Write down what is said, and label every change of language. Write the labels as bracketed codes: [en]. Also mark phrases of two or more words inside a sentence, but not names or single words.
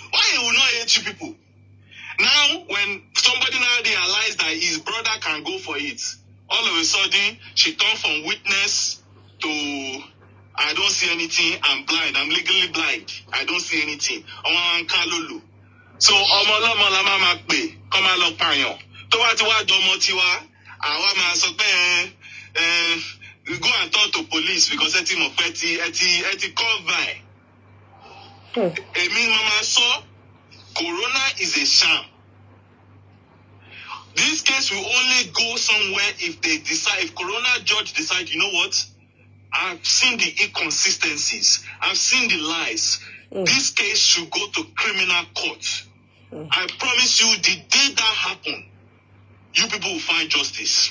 [en] Why they will not hate you people? Now, when somebody now realized that his brother can go for it, all of a sudden, she turned from witness to, I don't see anything, I'm blind, I'm legally blind, I don't see anything. So, [yo] ọmọ ọlọ́mọ la máa pè, kọ́ máa lọ pààyàn. Tó bá ti wá dọmọ tiwa, àwa máa sọ pé [en] go and talk to police [yo] because ẹ ti mọ̀ pé ẹ ti [en] come by. [yo] Èmi mama sọ, [en] corona is a sham. This case will only go somewhere if they decide, if corona judge decide, you know what? I've seen the inconsistencies. I've seen the lies. This case should go to criminal court. I promise you, the day that happen, you people will find justice.